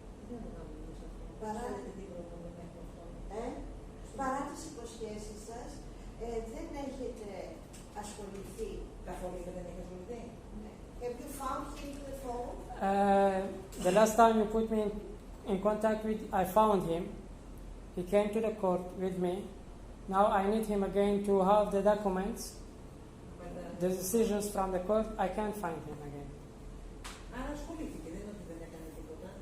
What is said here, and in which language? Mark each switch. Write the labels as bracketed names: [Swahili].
[Greek] Δεν το κάνουμε εμείς αυτό. Παρά- Ξέρετε τι πρόβλημα έχω αυτό. παρά τις υποσχέσεις σας, δεν έχετε ασχοληθεί. Καθόλου δεν έχει ασχοληθεί. [English] Have you found him to the phone? The last time you put me in contact with, I found him. He came to the court with me. Now I need him again to have the documents, the decisions from the court. I can't find him again. [Greek] Άρα ασχολήθηκε, δεν είναι ότι δεν έκανε τίποτα.